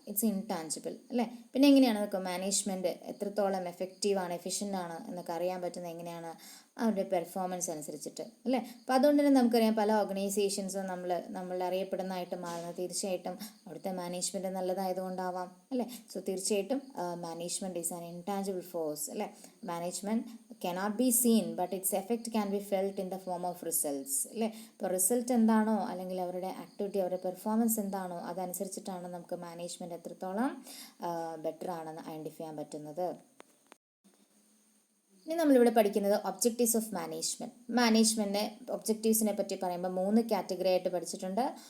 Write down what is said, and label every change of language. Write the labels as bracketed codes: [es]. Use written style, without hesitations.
[en] it's intangible [ml] അല്ലേ. പിന്നെ എങ്ങനെയാണ് നമുക്ക് മാനേജ്മെൻറ്റ് എത്രത്തോളം എഫക്റ്റീവാണ്, എഫിഷ്യൻ്റ് ആണ് എന്നൊക്കെ അറിയാൻ പറ്റുന്നത് എങ്ങനെയാണ്? അവരുടെ പെർഫോമൻസ് അനുസരിച്ചിട്ട് അല്ലേ. അപ്പോൾ അതുകൊണ്ട് തന്നെ നമുക്കറിയാം പല ഓർഗനൈസേഷൻസും നമ്മൾ അറിയപ്പെടുന്നതായിട്ട് മാറുന്നത് തീർച്ചയായിട്ടും അവിടുത്തെ മാനേജ്മെൻറ്റ് നല്ലതായതുകൊണ്ടാവാം അല്ലേ. സോ തീർച്ചയായിട്ടും [en] management is an intangible force [ml] അല്ലേ. Management [en] cannot be seen but its effect can be felt in the form of results [ml] അല്ലേ. ഇപ്പോൾ റിസൾട്ട് എന്താണോ അല്ലെങ്കിൽ അവരുടെ ആക്ടിവിറ്റി അവരുടെ പെർഫോമൻസ് എന്താണോ അതനുസരിച്ചിട്ടാണ് നമുക്ക് മാനേജ്മെൻറ്റ് എത്രത്തോളം ബെറ്റർ ആണെന്ന് ഐഡൻറ്റിഫൈ ചെയ്യാൻ പറ്റുന്നത്. ഇനി നമ്മളിവിടെ പഠിക്കുന്നത് ഒബ്ജക്റ്റീവ്സ് ഓഫ് മാനേജ്മെൻറ്റ്. മാനേജ്മെൻറ്റിൻ്റെ ഒബ്ജക്റ്റീവ്സിനെ പറ്റി പറയുമ്പോൾ 3 കാറ്റഗറി ആയിട്ട് പഠിച്ചിട്ടുണ്ട്.